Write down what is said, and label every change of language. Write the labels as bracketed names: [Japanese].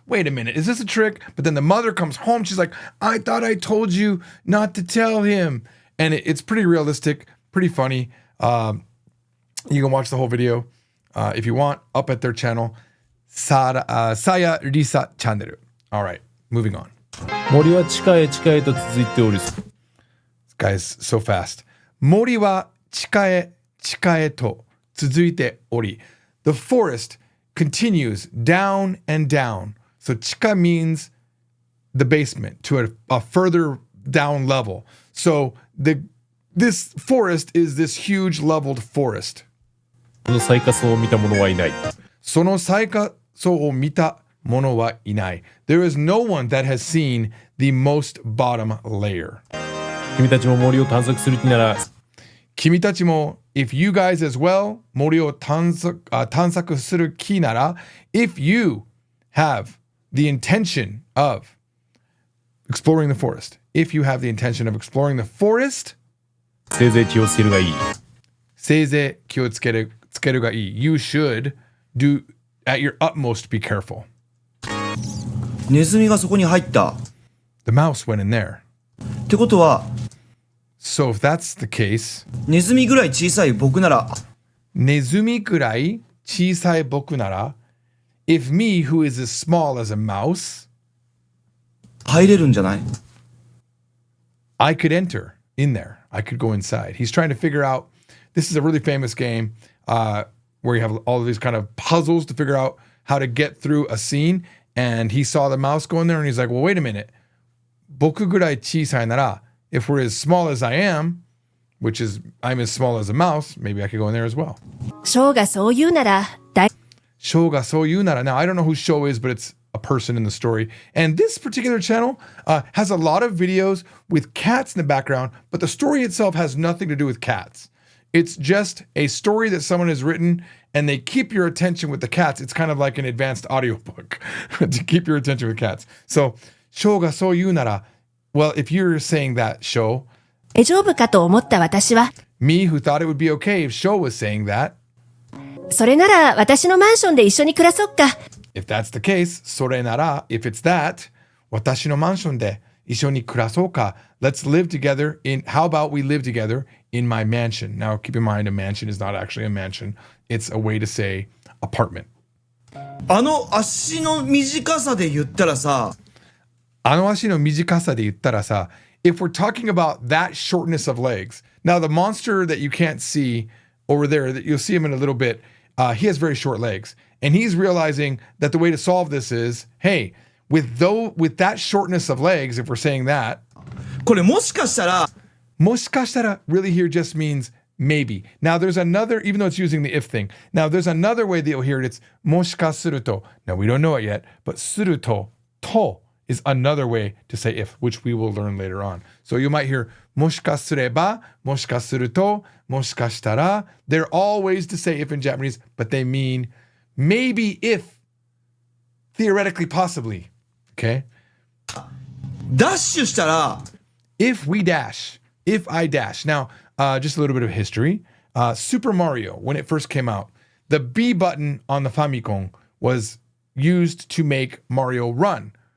[English] Wait a minute, is this a trick? But then the mother comes home. She's like, I thought I told you not to tell him. And it's pretty realistic, pretty funny. You can watch the whole video if you want up at their channel, Saya Risa Channel. All right, moving on. [Japanese] 森は地下へ地下へと続いており [English] Guys, so fast. [Japanese] 森は地下へ地下へと続いており. [English] The forest continues down and down. So 地下 means the basement to a further down level. So this forest is this huge leveled forest. [Japanese] その最下層を見た者はいない。その最下層を見た者はいない。 [English] There is no one that has seen the most bottom layer. [Japanese] 君たちも森を探索する気なら、君たちも [English] if you guys as well [Japanese] 森を探索する気なら [English] if you have the intention of exploring the forest, if you have the intention of exploring the forest, [Japanese] せいぜい気をつけるがいい。せいぜい気をつけるつけるがいい。 [English] You should do at your utmost be careful. [Japanese] ネズミがそこに入った。 [English] The mouse went in there. [Japanese] ってことは、 [English] So if that's the case, [Japanese] ネズミぐらい小さい僕なら、ネズミくらい小さい僕なら、 [English] if me who is as small as a mouse, [Japanese] 入れるんじゃない？ [English] I could enter in there. I could go inside. He's trying to figure out, this is a really famous game where you have all of these kind of puzzles to figure out how to get through a scene. And he saw the mouse go in there and he's like, well, wait a minute. [Japanese] 僕ぐらい小さいなら, [English] if we're as small as I am, which is I'm as small as a mouse, maybe I could go in there as well. [Japanese] ショーがそう言うなら、ショーがそう言うなら. [English] Now, I don't know who Shou is, but it's a person in the story. And this particular channel has a lot of videos with cats in the background, but the story itself has nothing to do with cats. It's just a story that someone has written and they keep your attention with the cats. It's kind of like an advanced audiobook to keep your attention with cats. So, [Japanese] ショーがそう言うなら, [English] well, if you're saying that, Shou, [Japanese] 大丈夫かと思った私は、 [English] me who thought it would be okay if Shou was saying that, [Japanese] それなら私のマンションで一緒に暮らそっか。 [English] if that's the case, [Japanese] それなら, [English] if it's that, [Japanese] 私のマンションで一緒に暮らそうか. [English] Let's live together in, how about we live together in my mansion? Now, keep in mind, a mansion is not actually a mansion. It's a way to say apartment. [Japanese] あの足の短さで言ったらさ、あの足の短さで言ったらさ, [English] if we're talking about that shortness of legs, now the monster that you can't see over there, that you'll see him in a little bit, he has very short legs. And he's realizing that the way to solve this is, hey, with that shortness of legs, if we're saying that, [Japanese] これもしかしたら、もしかしたら [English] really here just means maybe. Now there's another, even though it's using the if thing, now there's another way that you'll hear it. It's もしかすると. Now we don't know it yet, but すると, to is another way to say if, which we will learn later on. So you might hear もしかすれば, もしかすると, もしかしたら. They're all ways to say if in Japanese, but they mean maybe if, theoretically, possibly. Okay? [Japanese] ダッシュしたら、 [English] if we dash, if I dash. Now, just a little bit of history. Super Mario, when it first came out, the B button on the Famicom was used to make Mario run.